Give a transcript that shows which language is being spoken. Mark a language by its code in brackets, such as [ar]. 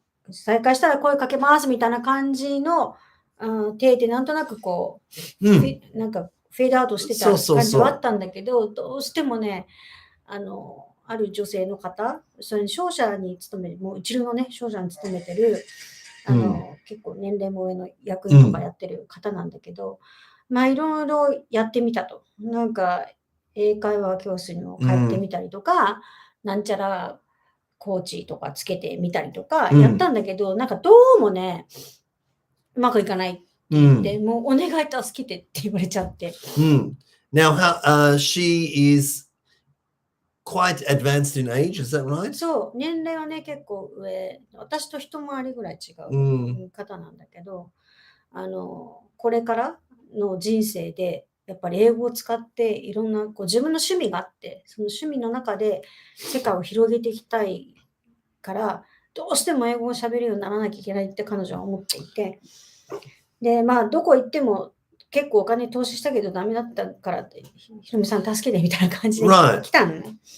[ja] 再開したら声かけますみたいな感じの手でなんとなくこう、なんかフェードアウトしてた感じはあったんだけど、どうしてもね、ある女性の方、それに商社に勤める、もう一流のね、商社に勤めてる、結構年齢も上の役員とかやってる方なんだけど、まあいろいろやってみたと。なんか英会話教室にも通ってみたりとか、なんちゃらコーチとかつけてみたりとかやったんだけど、なんかどうもね、うまくいかないって言って、もうお願い助けてって言われちゃって。 [en] Now, she is quite advanced in age, is that right? [ja] そう、年齢はね、結構上、私と一回りぐらい違う方なんだけど、これからの人生で、やっぱり英語を使っていろんなこう自分の趣味があって、その趣味の中で世界を広げていきたいから、どうしても英語を喋るようにならなきゃいけないって彼女は思っていて、で、まあ、どこ行っても結構お金投資したけどダメだったからって、ひろみさん助けてみたいな感じで来たのね。